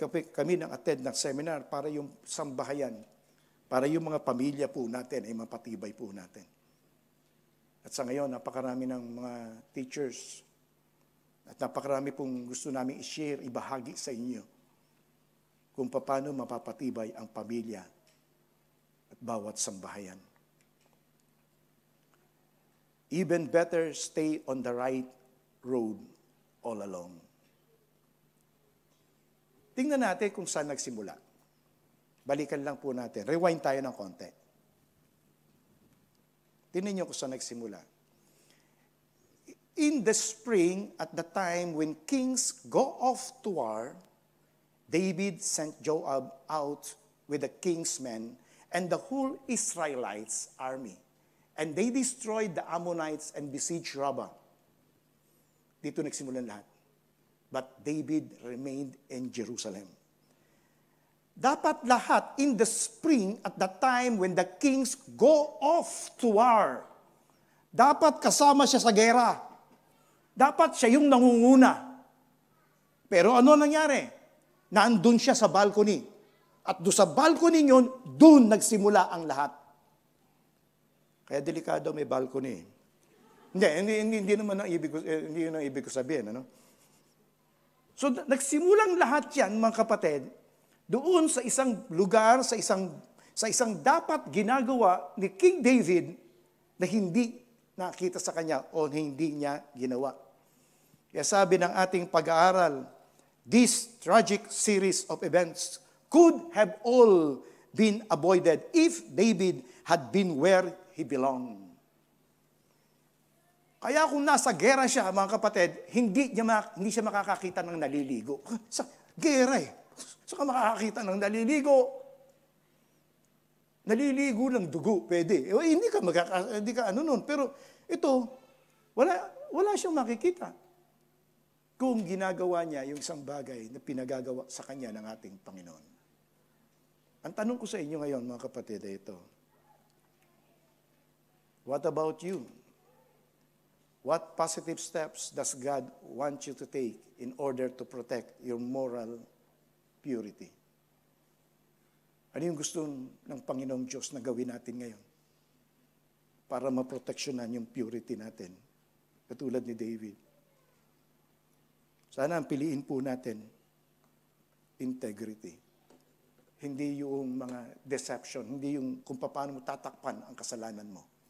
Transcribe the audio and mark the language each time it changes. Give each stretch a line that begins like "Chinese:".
Filipino: Kami attend ng seminar para yung sambahayan, para yung mga pamilya po natin ay mapatibay po natin. At sa ngayon, napakarami ng mga teachers at napakarami pong gusto namin i-share, ibahagi sa inyo kung paano mapapatibay ang pamilya at bawat sambahayan.
English: Even better, stay on the right road all along.
Filipino: Tingnan natin kung saan nagsimula. Balikan lang po natin. Rewind tayo ng konti. Tingnan niyo kung saan nagsimula.
English: In the spring, at the time when kings go off to war, David sent Joab out with the king's men and the whole Israelites' army. And they destroyed the Ammonites and besieged Rabbah.
Filipino: Dito nagsimulan lahat.
English: But David remained in Jerusalem.
Filipino: Dapat lahat
English: in the spring at the time when the kings go off to war.
Filipino: Dapat kasama siya sa gera. Dapat siya yung nangunguna. Pero ano nangyari? Naandun siya sa balcony. At doon sa balcony yun, doon nagsimula ang lahat. Kaya delikado may balcony. Hindi naman ang ibig ko sabihin, ano? So nagsimulang lahat 'yan, mga kapatid, doon sa isang lugar, sa isang dapat ginagawa ni King David na hindi nakita sa kanya o hindi niya ginawa. Kaya sabi ng ating pag-aaral,
English: this tragic series of events could have all been avoided if David had been where he belonged.
Filipino: Kaya kung nasa gera siya, mga kapatid, hindi siya makakakita ng naliligo. Sa gera eh. Saan ka makakakita ng naliligo? Naliligo ng dugo, pwede. Hindi ka ano nun. Pero ito, wala siyang makikita. kung ginagawa niya yung isang bagay na pinagagawa sa kanya ng ating Panginoon. Ang tanong ko sa inyo ngayon, mga kapatid, ay ito.
English: What about you? What positive steps does God want you to take in order to protect your moral purity?
Filipino: Ano yung gusto ng Panginoong Diyos na gawin natin ngayon para maproteksyonan yung purity natin? Katulad ni David. Sana ang piliin po natin, integrity. Hindi yung mga deception, hindi yung kung paano mo tatakpan ang kasalanan mo.